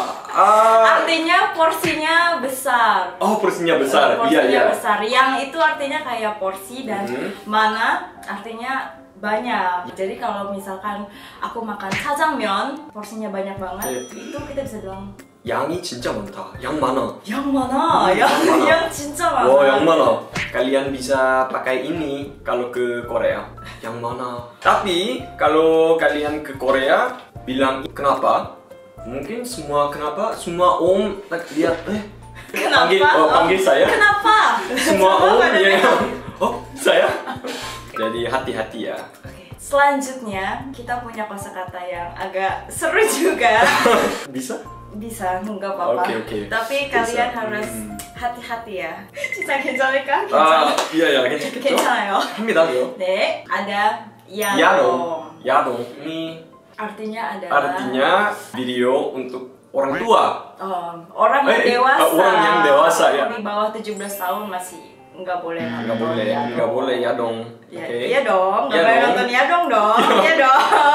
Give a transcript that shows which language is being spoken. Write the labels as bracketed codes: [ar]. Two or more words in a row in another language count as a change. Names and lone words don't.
[id] Artinya porsinya besar. Oh, porsinya besar. Porsinya besar. Yang itu artinya kayak porsi dan mana artinya banyak. Jadi kalau misalkan aku makan jjajangmyeon porsinya banyak banget, itu kita bisa bilang [ko] 양이 진짜 많다. 양 많아. [id] yang mana? Yang [ko] 진짜 많아. [id] Oh, yang mana? Kalian bisa pakai ini kalau ke Korea. Yang mana? Tapi kalau kalian ke Korea bilang kenapa? Mungkin semua lihat Kenapa? Panggil saya. Kenapa? Semua ya. Oh, saya. Jadi hati-hati ya. Selanjutnya kita punya kosakata yang agak seru juga. Bisa, nggak apa-apa. Oke. Tapi kalian harus hati-hati ya. [ko] 진짜 괜찮을까? [id] iya, [ko] 괜찮아요. 합니다, 요. [id] 네, ada 야동. 야동. Ini artinya adalah video untuk orang tua. Orang yang dewasa. Orang yang dewasa ya. Di bawah 17 tahun masih nggak boleh nonton. Nggak boleh Yadong. Iya dong, nggak boleh nonton Yadong dong. Iya dong.